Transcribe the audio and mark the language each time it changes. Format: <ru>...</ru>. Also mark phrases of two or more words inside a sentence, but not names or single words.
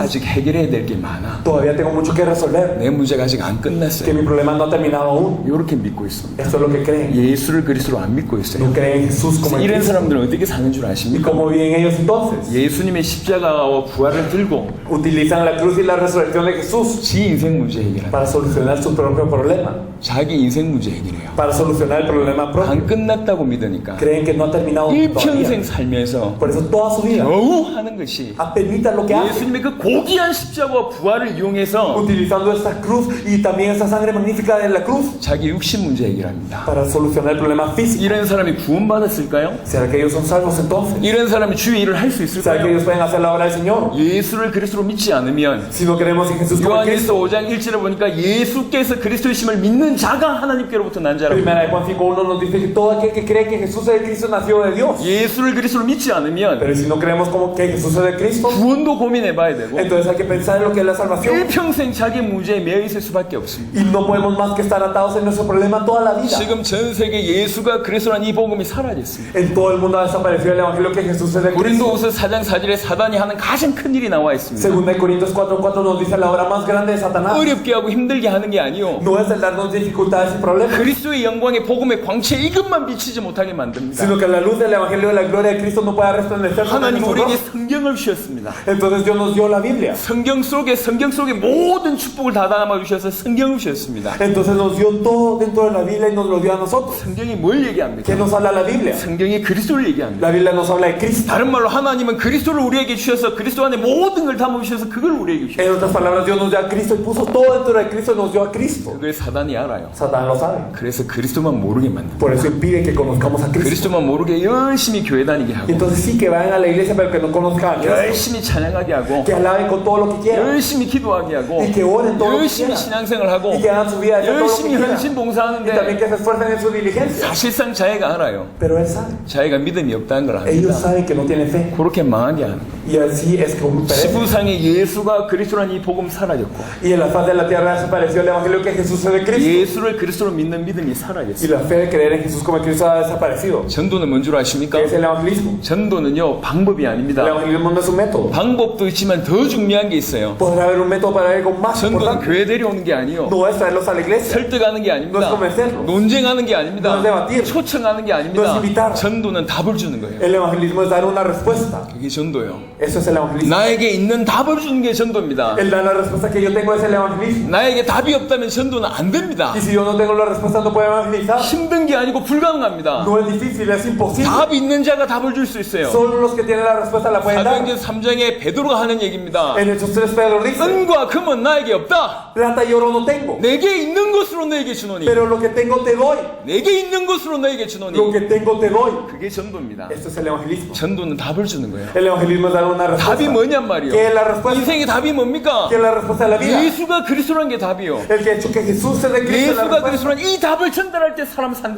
<ko>아직 해결해야 될 게 많아.</ko> <es>Todavía tengo mucho que resolver.</es> <ko>내 문제가 아직 안</ko> <es>Que</es> <ko>끝났어요.</ko> <es>mi problema no ha terminado aún.</es> <ko>이렇게 믿고 있습니다.</ko> <es>Esto es lo que creen.</es> <ko>예수를 그리스도로 안 믿고 있어요.</ko> <es>No creen en Jesús como el</es> <ko>이런</ko> <es>Cristo.</es> <ko>사람들은 어떻게 사는 줄</ko> <es>¿Y</es> <ko>아십니까?</ko> <es>cómo viven ellos entonces?</es> <ko>예수님의 십자가와 부활을 들고</ko> <es>Utilizan la cruz y la resurrección de Jesús</es> <ko>지 인생 문제 해결한다.</ko> <es>para solucionar su propio problema.</es> <ko>자기 인생 문제 해결해요.</ko> <es>Para solucionar el problema propio.</es> <ko>안 끝났다고 믿으니까</ko> <es>Creen que no ha terminado</es> <ko>일평생</ko> <es>todavía.</es> <ko>살면서</ko> <es>Por eso toda su vida</es> <ko>겨우 하는 것이</ko> <es>apenitas lo que hace.</es> <ko>예수님의 그 고귀한 십자가와 부활을 이용해서</ko> <es>Utilizando esta cruz y también esta sangre magnífica de la cruz</es> <ko>자기 육신 문제 해결합니다.</ko> <es>para solucionar el problema físico.</es> <ko>이런 사람이 구원받았을까요?</ko> <es>¿Será que ellos son salvos entonces?</es> <ko>이런 사람이 주의 일을 할 수</ko> <es>¿Será que</es> <ko>있을까요?</ko> <es>ellos pueden hacer la obra del Señor?</es> <ko>예수를 그리스도로 믿지 않으면</ko> <es>Si no creemos en Jesús como el</es> <ko>요한일서</ko> <es>Cristo.</es> <ko>5장 1절에 보니까 예수께서 그리스도이심을 믿는 자가 하나님께로부터 난 자라고.</ko> <es>Primera de Juan 5:1 nos dice que todo aquel que cree que Jesús es el Cristo nació de Dios.</es> <ko>예수를 그리스도로 믿지 않으면</ko> <es>Pero si no creemos como que Jesús es el Cristo,</es> <ko>구원도 고민해 봐야 되고</ko> <es>entonces hay que pensar en lo que es la salvación.</es> <ko>일평생 자기 문제에 매여 있을 수밖에 없습니다.</ko> <es>Y no podemos más que estar atados en nuestro problema toda la vida.</es> <ko>지금 전 세계 예수가 그리스도라는 이 복음이 사라졌습니다.</ko> <es>En todo el mundo ha desaparecido el evangelio que Jesús es el Cristo.</es> <ko>고린도후서 4장 4절에 사단이 하는 가장 큰 일이 나와 있습니다.</ko> <es>Segunda de Corintios 4:4 nos dice la obra más grande de Satanás.</es> <ko>어렵게 하고 힘들게 하는 게 아니요.</ko> <es>No es el darnos dificultades y problemas,</es> <ko>그리스도의 영광의 복음의 광채에 이것만 비치지 못하게 만듭니다.</ko> <es>sino que la luz del evangelio de la gloria de Cristo no pueda resplandecer sobre</es> <ko>하나님 우리에게</ko> <es>nosotros.</es> <ko>성경을 주셨습니다.</ko> <es>Entonces Dios nos dio la Biblia.</es> <ko>성경 속에 모든 축복을 다 담아 주셔서 성경을 주셨습니다.</ko> <es>Entonces nos dio todo dentro de la Biblia y nos lo dio a nosotros.</es> <ko>성경이 뭘 얘기합니까?</ko> <es>¿Qué nos habla la Biblia?</es> <ko>성경이 그리스도를 얘기합니다.</ko> <es>La Biblia nos habla de Cristo.</es> <ko>다른 말로 하나님은 그리스도를 우리에게 주셔서 그리스도 안에 모든 걸 담아 주셔서 그걸 우리에게 주셨어요.</ko> <es>En otras palabras, Dios nos dio a Cristo y puso todo dentro de Cristo y nos dio a Cristo.</es> <ko>그걸 사단이 알아. 알아요.</ko> <es>Satán lo sabe.</es> <ko>그래서 그리스도만 모르게 만든다.</ko> <es>Por eso impide que conozcamos a Cristo.</es> <ko>그리스도만 모르게 열심히 교회 다니게</ko> <es>Y</es> <ko>하고,</ko> <es>entonces sí que vayan a la iglesia pero que no conozcan a Cristo.</es> <ko>열심히 찬양하게 하고,</ko> <es>Que alaben con todo lo que quieran.</es> <ko>열심히 기도하게 하고,</ko> <es>Y que oren todo lo que</es> <ko>열심히</ko> <es>quieran.</es> <ko>신앙생활 하고,</ko> <es>Y que hagan su vida de todo lo que</es> <ko>열심히</ko> <es>quieran.</es> <ko>헌신</ko> <es>Y también</es> <ko>봉사하는데</ko> <es>que se esfuercen en su diligencia.</es> <ko>사실상 자기가 알아요.</ko> <es>Pero él sabe.</es> <ko>자기가 믿음이 없다는 걸</ko> <es>Ellos</es> <ko>압니다.</ko> <es>saben que no tienen fe.</es> <ko>그렇게 망하게 하는 거예요.</ko> <es>Y así es como perece.</es> <ko>지구상에 예수가 그리스도라는 이 복음 사라졌고,</ko> <es>Y en la faz de la tierra desapareció el evangelio que Jesús es de Cristo.</es> <ko>예수를 그리스도로 믿는 믿음이</ko> <es>Y</es> <ko>사라졌어요.</ko> <es>la fe de creer en Jesús como Cristo ha desaparecido.</es> <ko>전도는 뭔 줄 아십니까?</ko> <es>¿Qué es el evangelismo?</es> <ko>전도는요, 방법이</ko> <es>El</es> <ko>아닙니다.</ko> <es>evangelismo no es un método.</es> <ko>방법도 있지만 더 중요한 게 있어요.</ko> <es>Podrá haber un método para algo más</es> <ko>전도는</ko> <es>importante.</es> <ko>교회 데려오는 게 아니요,</ko> <es>No es traerlos a la iglesia.</es> <ko>설득하는 게 아닙니다.</ko> <es>No es convencerlos.</es> <ko>논쟁하는 게</ko> <es>No</es> <ko>아닙니다.</ko> <es>es debatir.</es> <ko>초청하는 게</ko> <es>No es</es> <ko>아닙니다.</ko> <es>invitar.</es> <ko>전도는 답을 주는 거예요.</ko> <es>El evangelismo es dar una respuesta.</es> <ko>그게 전도예요.</ko> <es>Eso es el evangelismo.</es> <ko>나에게 있는 답을 주는 게 전도입니다.</ko> <es>El dar la respuesta que yo tengo es el evangelismo.</es> <ko>나에게 답이 없다면 전도는 안 됩니다.</ko> <es>Y si yo no tengo la respuesta no puedo evangelizar.</es> <ko>힘든 게 아니고 불가능합니다.</ko> <es>No es difícil, es imposible.</es> <ko>답 있는 자가 답을 줄 수 있어요.</ko> <es>Solo los que tienen la respuesta la pueden dar.</es> <ko>사도행전 3장에 베드로가 하는 얘기입니다.</ko> <es>En Hechos 3 Pedro dice,</es> <ko>은과 금은 나에게 없다.</ko> <es>plata y oro no tengo,</es> <ko>내게 있는 것으로 너에게 주노니.</ko> <es>pero lo que tengo te doy.</es> <ko>내게 있는 것으로 너에게</ko> <es>Lo</es> <ko>주노니.</ko> <es>que tengo te doy.</es> <ko>그게 전도입니다.</ko> <es>Esto es el evangelismo.</es> <ko>전도는 답을 주는 거예요.</ko> <es>El evangelismo es dar una respuesta.</es> <ko>답이 뭐냔 말이요.</ko> <es>¿Qué es la respuesta?</es> <ko>인생의 답이 뭡니까?</ko> <es>¿Qué es la respuesta de la vida?</es> <ko>예수가 그리스도라는 게 답이요.</ko> <es>El que ha hecho que Jesús es de Cristo es la</es> <ko>예수가</ko> <es>respuesta.</es> <ko>그리스도라는 이 답을 전달할 때 사람 산단</ko>